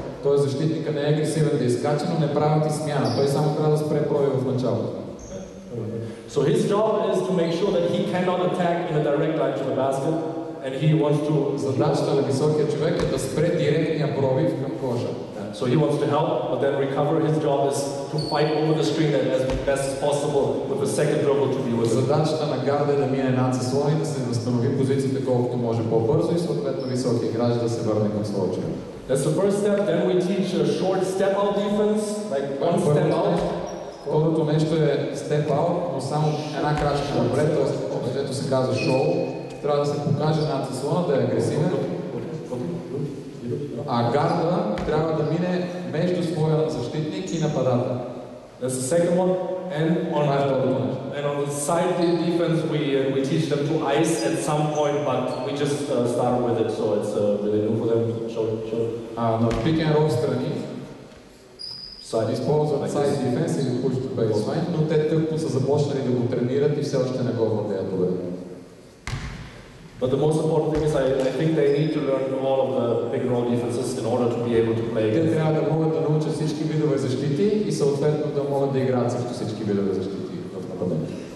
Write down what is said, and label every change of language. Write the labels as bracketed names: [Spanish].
[Bulgarian] Той защитника не е агресивен да изкача, но не правят и смяна. Той само трябва да спре пробива в началото. [English] So his job is to make sure that he cannot attack in a direct line to the basket, and he wants to. [Bulgarian] Задачата на високия човек е да спре директния пробив към коша. [English] So he wants to help, but then recover. His job is to fight over the screen as best as possible with the second dribble to be with. [Bulgarian] Задачата на гарда е да мине над заслона и да се възстанови позицията колкото може по-бързо и съответно високия играч да се върне към своя човек. [English] That's the first step. Then we teach a short step out defense, like one step out. [Bulgarian] Второто нещо е step out, но само една крачка напред, т.е. където се казва шоу, трябва да се покаже над заслона, да е агресивен. А гарда трябва да мине между своя защитник и нападател. [English] That's the second one. And on the side defense, we teach them to ice at some point, but we just started with it, so it's really new for them. Show. [Bulgarian] На pick and roll страни използват side defense или push to baseline, но те тъкто са започнали да го тренират и все още не го владеят добре. [English] But the most important thing is I think they need to learn all of the pick and roll defenses in order to be able to play. [Bulgarian] Те трябва да могат да научат всички видове защити и съответно да могат да играят срещу всички видове защити в нападение.